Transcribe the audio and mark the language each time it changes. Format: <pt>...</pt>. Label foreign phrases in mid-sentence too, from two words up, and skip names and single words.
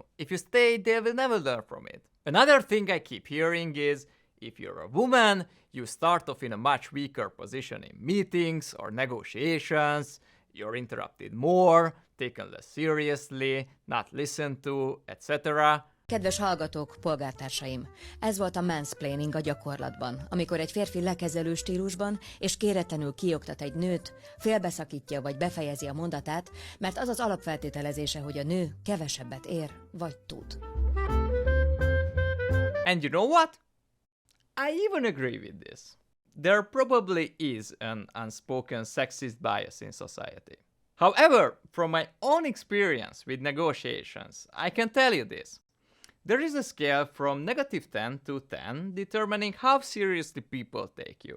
<en>If you stay, they will never learn from it. Another thing I keep hearing is, if you're a woman, you start off in a much weaker position in meetings or negotiations, you're interrupted more, taken less seriously, not listened to, etc.</en> <hu>Kedves hallgatók, polgártársaim! Ez volt a mansplaining a gyakorlatban, amikor egy férfi lekezelő stílusban és kéretlenül kioktat egy nőt, félbeszakítja vagy befejezi a mondatát, mert az az alapfeltételezése, hogy a nő kevesebbet ér vagy tud.</hu> <en>And you know what? I even agree with this. There probably is an unspoken sexist bias in society. However, from my own experience with negotiations, I can tell you this. There is a scale from -10 to 10 determining how seriously people take you.</en>